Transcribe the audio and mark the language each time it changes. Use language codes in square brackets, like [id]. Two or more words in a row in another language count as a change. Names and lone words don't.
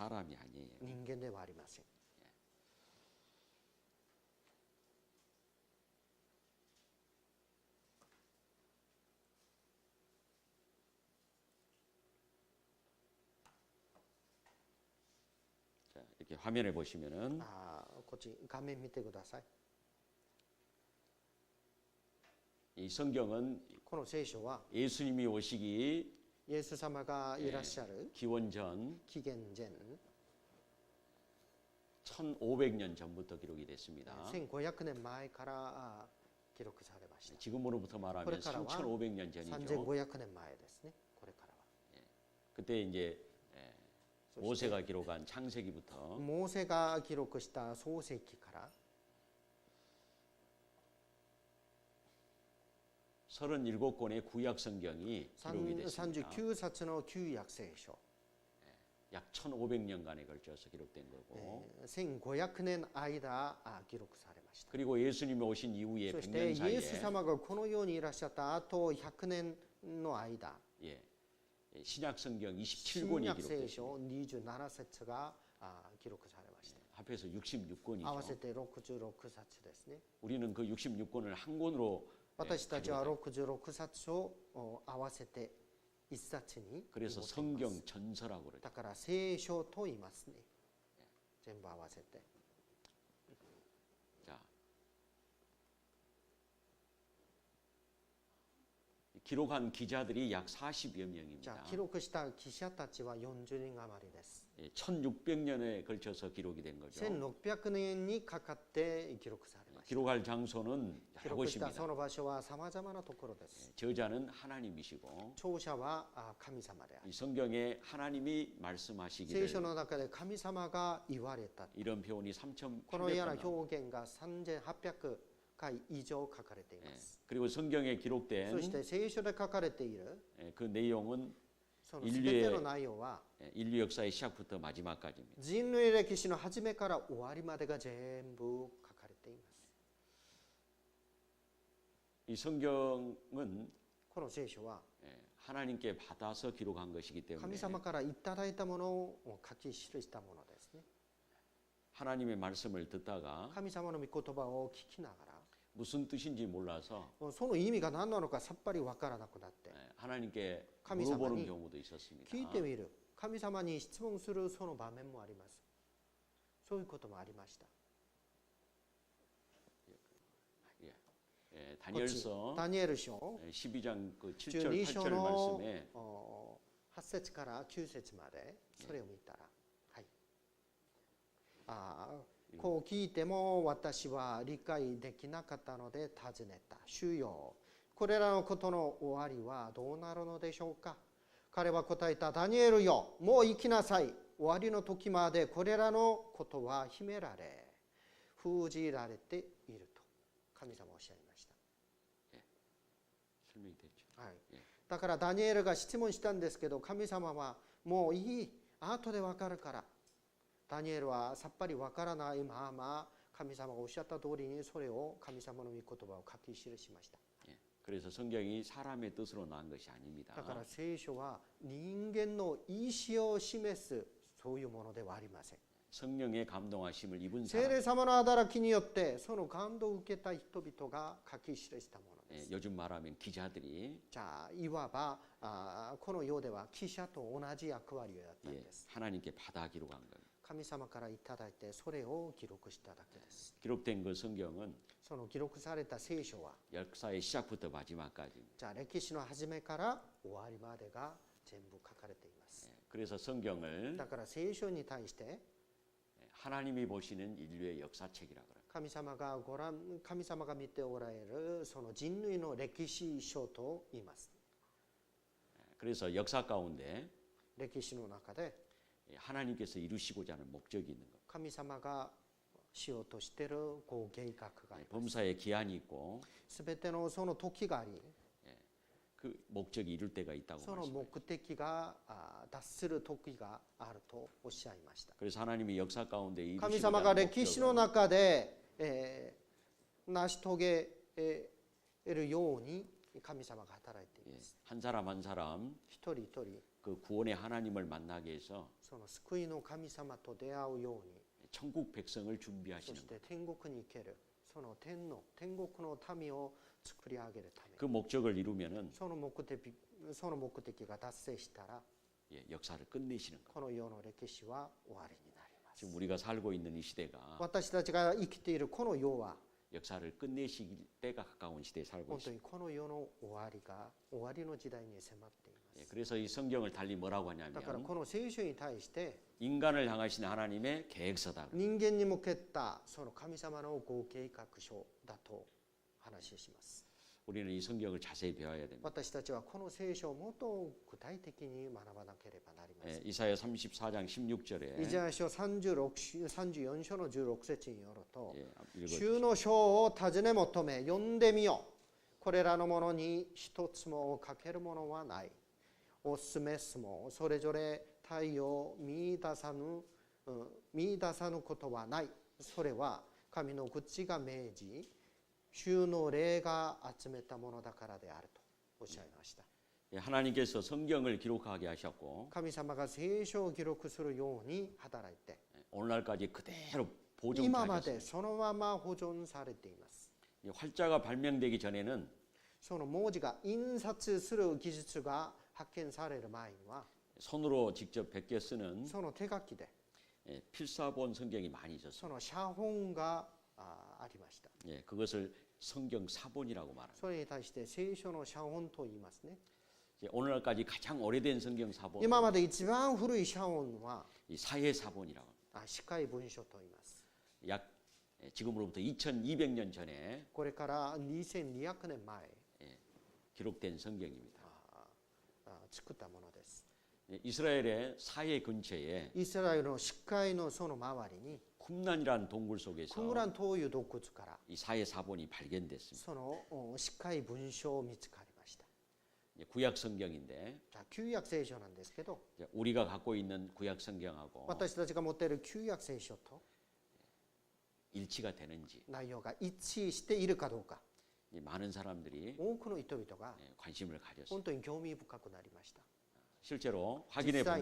[ko] 사람이 아니에요. [ja] 人間ではありません。 [ko] 자, 이렇게 화면에 보시면은 [ja] こっち画面見てください。 [ko] 이 성경은 [ja] この聖書は [ko] 예수님이 오시기 [ja] イエス様がいらっしゃる [ko] 기원 전 [ja] 紀元前 [ko] 1500년 전부터 기록이 됐습니다. [ja] 1500 年前から記録されました。 [ko] 지금으로부터 말하면 3500년 전이죠. [ja] 3500 年前ですね。これからは。 [ko] 그때 이제 모세가 기록한 창세기부터 [ja] モーセが記録した創世記から [ko] 37권의 구약 성경이 기록이 됐습니다. [ja] 39 冊の旧約聖書。 [ko] 약 1500년간에 걸쳐서 기록된 거고 [ja] 1500 年間記録されました。 [ko] 그리고 예수님이 오신 이후에 [ja] そして [ko] 100년 [ja] イエス [ko] 사이에 [ja] 様がこの世にいらっしゃった後100年の間 [ko] 예, 신약 성경 [ja] 新 [ko] 27권이 [ja] 約聖 [ko] 기록됐습니다. [ja] 書27節が記録されました。 [ko] 합해서 [ja] 合わせ [ko] 66권이죠. [ja] て66冊ですね。 [ko] 우리는 그 66권을 한 권으로 [ja] 私たちは66冊を合わせて一冊に [ko] 그래서 [ja] 持っています [ko] 성경 전서라고 그러죠. [ja] だから聖書と言いますね。全部合わせて。 [ko] 자, 기록한 기자들이 약 40여 [ja] じゃあ [ko] 명입니다. [ja] 記録した記者たちは40人余りです。 [ko] 1600년에 걸쳐서 기록이 된 거죠. [ja] 1600 年にかかって記録されました。 [ko] 기록할 장소는 [ja] 記 [ko] 여러 [ja] 録した [ko] 곳입니다. [ja] その場所はさまざまなところです。 [ko] 저자는 하나님이시고 [ja] 著者は神様である。 [ko] 이 성경에 하나님이 [ja] 聖 [ko] 말씀하시기를 [ja] 書の中で神様が言われた。 [ko] 이런 표현이 [ja] このような [ko] 3800번 [ja] 表現が3800回以上書かれています。 [ko] 그리고 성경에 [ja] そ [ko] 기록된 [ja] して聖書で書かれている [ko] 그 내용은 [ja] その全ての内容は [ko] 인류 역사의 시작부터 마지막까지입니다. [ja] 人類歴史の始めから終わりまでが全部書かれています。 [ko] 이 성경은 [ja] この聖書は [ko] 하나님께 받아서 기록한 것이기 때문에 [ja] 神様からいただいたものを書き記したものですね。 [ko] 하나님의 말씀을 듣다가 [ja] 神様の御言葉を聞きなが [ko] 무슨 뜻인지 몰라서 [ja] ら、その意味が何なのかさっぱりわからなくなって [ko] 하나님께 감히 물어보는 사만이 경우도 있었습니다. [ja] 聞いてみる。神様に質問するその場面もあります。そういうこともありました。 [ko] 다니엘서 [ja] ダニエル書 [ko] 12장 그 7절 [ja] 12章 [ko] 8절 [ja] の 말씀에 8節から9節までそれを見たら、はい、 こう聞いても私は理解できなかったので尋ねた。主よ、これらのことの終わりはどうなるのでしょうか。彼は答えた。ダニエルよ、もう行きなさい。終わりの時までこれらのことは秘められ、封じられていると神様はおっしゃいました。 [ko] 설명이 됐죠. [ja] はい、だからダニエルが質問したんですけど、神様はもういい、後で分かるから。ダニエルはさっぱり分からないまま、神様がおっしゃった通りにそれを神様の御言葉を書き記しました。 [ko] 그래서 성경이 사람의 뜻으로 나온 것이 아닙니다. [ja] だから聖書は人間の意思を示すそういうものではありません。 [ko] 성령의 감동하심을 입은 [ja] 聖 [ko] 사람. [ja] 霊様の働きによってその感動を受けた人々が書き記したものです。 [ko] 요즘 말하면 기자들이 [ja] じゃあいわばこの世では記者と同じ役割をやったんです。 [ko] 하나님께 받아 기록한 겁니다. [ja] 神様からいただいてそれを記録しただけです。 [ko] 기록된 그 성경은 [ja] その記録された聖書は [ko] 역사의 시작부터 마지막까지. [ja] じゃあ歴史の始めから終わりまでが全部書かれています。 [ko] 그래서 성경을 [ja] だから聖書に対して [ko] 하나님이 보시는 인류의 역사책이라 그래요. [ja] 神様が見ておられるその人類の歴史書と言います。 [ko] 그래서 역사 가운데 [ja] 歴史の中で [ko] 하나님께서 이루시고자 하는 목적이 있는 거예요. [ja] 神様がしようとしているこう計画があります。 [ko] 범사에 기한이 있고 [ja] すべてのその時があり、 [ko] 그 목적이 이룰 때가 있다고 [ja] その [ko] 말씀해요. [ja] 目的が達する時があるとおっしゃいました。 [ko] 그래서 하나님이 역사 가운데 [ja] 神 [ko] 이루시고자 [ja] 様が [ko] 하는 [ja] 歴史の [ko] 목적은 [ja] 中で、成し遂げるように神様が働いています。 [ko] 한 사람 한 사람 [ja] 一人一人 [ko] 그 구원의 하나님을 만나게 해서 [ja] その救いの神様と出会うように、 [ko] 천국 백성을 [ja] そ [ko] 준비하시는 [ja] し [ko] 거예요. [ja] て天国に行けるその天国の民を作り上げるため、 [ko] 그 목적을 이루면은 [ja] その目的が達成したら [ko] 역사를 끝내시는 거예요. [ja] この世の歴史は終わりになります。 [ko] 지금 우리가 살고 있는 이 시대가 [ja] 私たちが生きているこの世は [ko] 역사를 끝내실 때가 가까운 시대에 살고 [ja] 本当 [ko] 있습니다. [ja] にこの世の終わりの時代に迫っています。 [ko] 그래서 이 성경을 달리 뭐라고 [ja] だから [ko] 하냐면 [ja] この聖書に対して [ko] 인간을 향하신 하나님의 계획서다. [ja] 人間に向けたその神様のご計画書だと話します。 [ko] 우리는 이 성경을 자세히 배워야 됩니다. [ja] 私たちはこの聖書をもっと具体的に学ばなければなりません。 [ko] 이사야 34장 16절에 [ja] イザヤ書34章の16節によると、 [ko] 읽어 [ja] 主の書を尋ね求め読んでみよう。これらのものに一つも欠けるものはない。オスメスもそれぞれ太陽見出さぬことはない。それは神の口が命じ、主の霊が集めたものだからであるとおっしゃいました。 [ko] 하나님께서 성경을 기록하게 하셨고 [ja] 神様が聖書を記録するように働いて、 [ko] 오늘날까지 그대로 [ja] 今ま [ko] 보존하셨습니다. [ja] でそのまま保存されています。 [ko] 활자가 발명되기 전에는 [ja] その文字が印刷する技術が発見される前には [ko] 손으로 직접 베껴 쓰는 [ja] その手書きで [ko] 필사본 성경이 많이 있었어요. [ja] その写本がありました。 [ko] 그것을 성경 사본이라고 말합니다. [ja] それに対して聖書の写本と言いますね。 [ko] 오늘날까지 가장 오래된 성경 사본, [ja] 今まで一番古い写本は [ko] 이 사회 사본이라고. [ja] 司会文書と言います。 [ko] 약 지금으로부터 2,200년 전에 [ja] これから2200年前 [ko] 기록된 성경입니다. [ja] 作ったものです。 [ko] 이스라엘의 사해 근처에 [ja] イスラエルの司会のその周りに [ko] 쿰란이라는 동굴 속에서 [ja] クムランという洞窟から [ko] 이 사해 사본이 발견됐습니다. [ja] その司会文書を見つかりました。 [ko] 구약 성경인데 [ja] じゃあ旧約聖書なんですけど、 [ko] 우리가 갖고 있는 구약 성경하고 [ja] 私たちが持っている旧約聖書と [ko] 일치가 되는지 [ja] 内容が一致しているかどうか、 [ko] 많은 사람들이 [ja] 多くの人々が [ko] 관심을 가졌습니다. [ja] 本当に興味深くなりました。 [ko] 실제로 확인해 본